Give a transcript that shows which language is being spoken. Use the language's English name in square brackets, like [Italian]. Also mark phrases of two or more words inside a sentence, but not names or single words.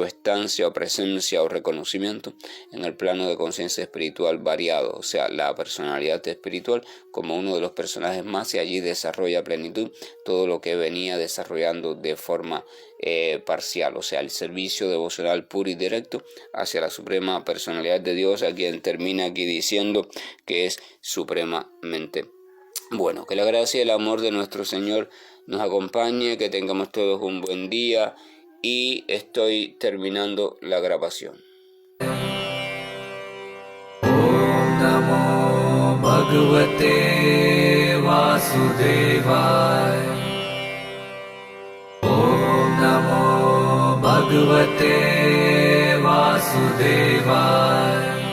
[Spanish] estancia o presencia o reconocimiento en el plano de conciencia espiritual variado, o sea, la personalidad espiritual como uno de los personajes más, y allí desarrolla a plenitud todo lo que venía desarrollando de forma parcial, o sea, el servicio devocional puro y directo hacia la suprema personalidad de Dios, a quien termina aquí diciendo que es supremamente bueno. Que la gracia y el amor de nuestro Señor nos acompañe, que tengamos todos un buen día, y estoy terminando la grabación. [Sanskrit] Om Namo Bhagavate Vasudevaya. Om Namo Bhagavate Vasudevaya.